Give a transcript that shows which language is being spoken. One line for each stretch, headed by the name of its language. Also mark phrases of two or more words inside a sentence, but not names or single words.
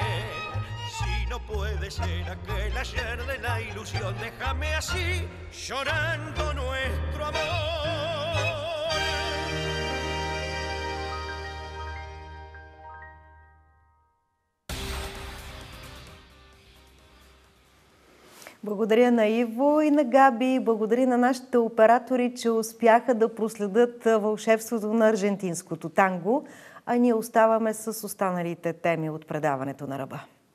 Spanish: Si no puede ser aquel ayer de la ilusión, déjame así, llorando nuestro amor.
Bulgarian: Благодаря на Иво и на Габи, благодаря на нашите оператори, че успяха да проследят вълшебството на аржентинското танго, а ние оставаме с останалите теми от предаването на Ръба.